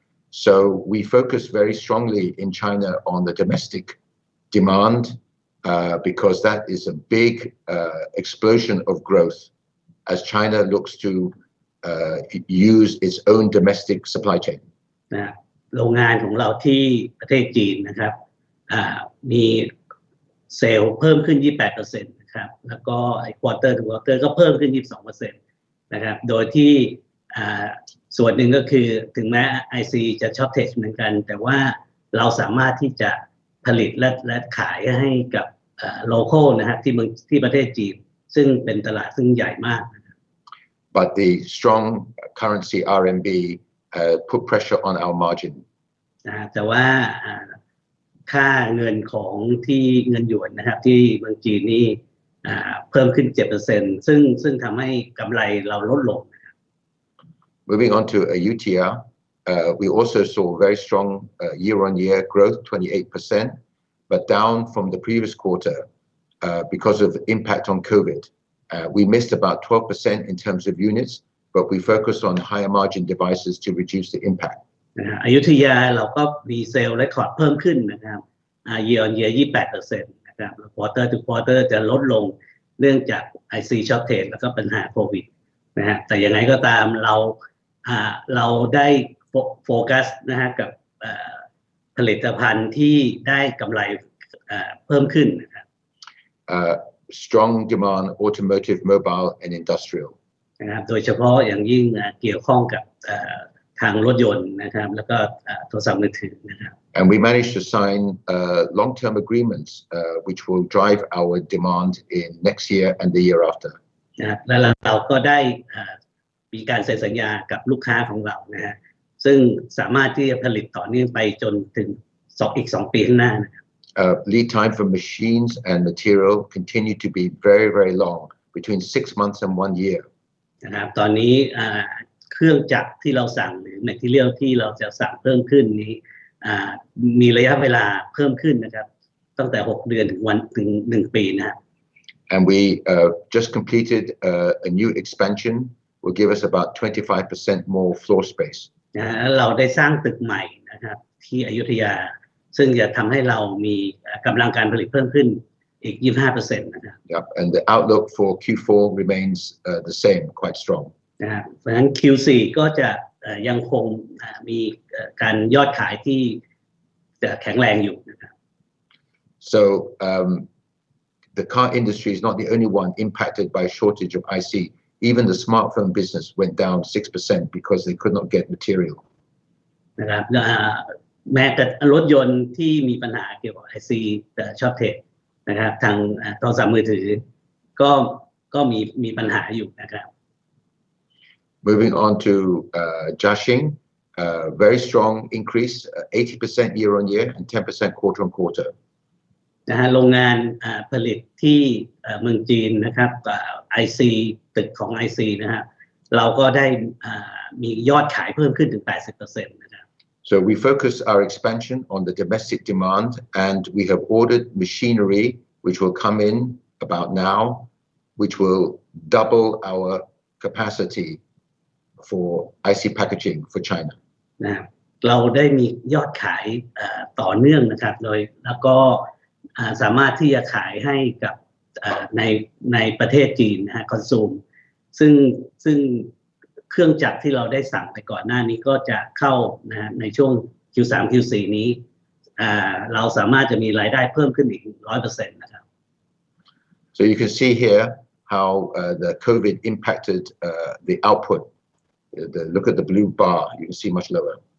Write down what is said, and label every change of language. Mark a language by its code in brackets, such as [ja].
[en] So we focus very strongly in China on the domestic demand because that is a big explosion of growth as China looks to use its own domestic supply chain. [th] โรงงานของเราที่ประเทศจีนนะครับมีเซลล์เพิ่มขึ้น 28% นะครับแล้วก็ [en] quarter to quarter [th] ก็เพิ่มขึ้น 22% นะครับโดยที่ส่วนหนึ่งก็คือถึงแม้ IC จะ shortage เหมือนกันแต่ว่าเราสามารถที่จะผลิตและขายให้กับlocal นะครับที่ประเทศจีนซึ่งเป็นตลาดซึ่งใหญ่มาก [en] But the strong currency RMB put pressure on our margin. [th] แต่ว่าค่าเงินของที่เงินหยวนนะครับที่เมืองจีนนี่เพิ่มขึ้น 7% ซึ่งทำให้กำไรเราลดลง [en] Moving on to UTR, we also saw very strong year-on-year growth, 28%, but down from the previous quarter because of impact on COVID. We missed about 12% in terms of units, but we focused on higher margin devices to reduce the impact. [th] อยุธยาเราก็มีเซลล์เรคคอร์ดเพิ่มขึ้นนะครับ [en] year on year [th] 28% นะครับ [en] quarter to quarter [th] จะลดลงเนื่องจาก IC shortage แล้วก็ปัญหาโควิดนะฮะแต่ยังไงก็ตามเราได้โฟกัสนะฮะกับผลิตภัณฑ์ที่ได้กำไรเพิ่มขึ้นนะครับ [en] Strong demand automotive mobile and industrial [th] นะครับโดยเฉพาะอย่างยิ่งเกี่ยวข้องกับทางรถยนต์นะครับแล้วก็โทรศัพท์มือถือนะครับ [en] And we managed to sign long-term agreements which will drive our demand in next year and the year after. [th] นะครับและเราก็ได้มีการเซ็นสัญญากับลูกค้าของเรานะฮะซึ่งสามารถที่จะผลิตต่อเนื่องไปจนถึงอีก2 ปีข้างหน้านะครับ [en] Lead time for machines and material continue to be very, very long, between 6 months and 1 year. [th] นะครับตอนนี้เครื่องจักรที่เราสั่งหรือ material ที่เราจะสั่งเพิ่มขึ้นนี้มีระยะเวลาเพิ่มขึ้นนะครับตั้งแต่6 เดือนถึง 1 ปีนะครับ [en] And we just completed a new expansion will give us about 25% more floor space. [th] เราได้สร้างตึกใหม่นะครับที่อยุธยาซึ่งจะทำให้เรามีกำลังการผลิตเพิ่มขึ้นอีก 25% นะครับ [en] Yep, and the outlook for Q4 remains the same, quite strong. [th] นะครับเพราะฉะนั้น Q4 ก็จะยังคงมีการยอดขายที่จะแข็งแรงอยู่นะครับ [en] So the car industry is not the only one impacted by shortage of IC. Even the smartphone business went down 6% because they could not get material. [th] นะครับแม้แต่รถยนต์ที่มีปัญหาเกี่ยวกับ IC shortage นะครับทางโทรศัพท์มือถือก็มีปัญหาอยู่นะครับ [en] Moving on to Jiaxing, very strong increase, 80% year on year and 10% quarter on quarter. [th] นะฮะโรงงานผลิตที่เมืองจีนนะครับIC ตึกของ IC นะฮะเราก็ได้มียอดขายเพิ่มขึ้นถึง 80% นะครับ [en] So we focus our expansion on the domestic demand and we have ordered machinery which will come in about now which will double our capacity for IC packaging for China. [th] นะเราได้มียอดขายต่อเนื่องนะครับแล้วก็สามารถที่จะขายให้กับในประเทศจีนนะฮะคอนซูมซึ่งเครื่องจักรที่เราได้สั่งไปก่อนหน้านี้ก็จะเข้านะฮะในช่วง Q3 Q4 นี้เราสามารถจะมีรายได้เพิ่มขึ้นอีก 100% นะครับ [en] So you can see here how the COVID impacted the output. Look at the blue bar, you can see much lower.